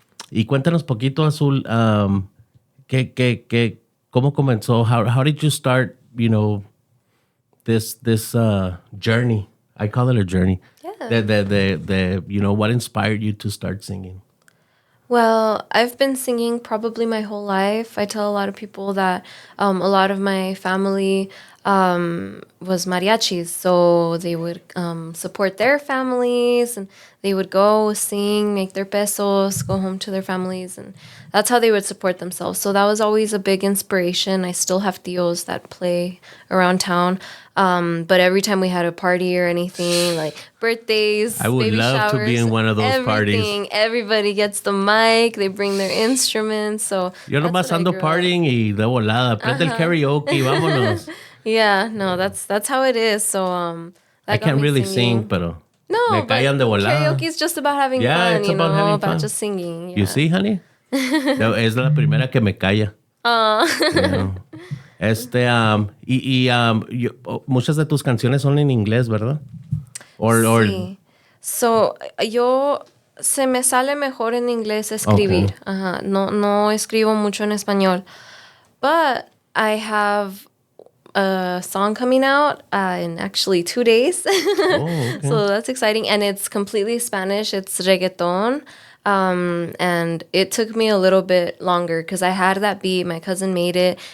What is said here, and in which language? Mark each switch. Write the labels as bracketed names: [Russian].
[Spanish] Y cuéntanos poquito, Azul, ¿cómo comenzó? [English] How did you start, you know, this journey? I call it a journey. Yeah. The you know, what inspired you to start singing? Well, I've been singing probably my whole life. I tell a lot of people that a lot of my family was mariachis, so they would support their families, and they would go sing, make their pesos, go home to their families, and that's how they would support themselves. So that was always a big inspiration. I still have tios that play around town, but every time we had a party or anything, like birthdays, I would baby love showers, to be in one of those parties. Everybody gets the mic, they bring their instruments, so [Spanish] yo nomás ando partying y de volada, prende el karaoke, vámonos. [English] Yeah, no, that's how it is. So I can't really sing, [Spanish] pero me callan de volada. [English] Karaoke is just about having fun, it's you know, about about fun. just singing. Yeah. You see, honey? [Spanish] Es la primera que me calla. [English] You know. [Spanish] Muchas de tus canciones son en inglés, ¿verdad? Sí. So, se me sale mejor en inglés escribir. [English] Okay. Ajá. [Spanish] No escribo mucho en español. [English] But I have a song coming out in actually 2 days. Okay. So that's exciting. And it's completely Spanish. It's reggaeton. And it took me a little bit longer because I had that beat. My cousin made it.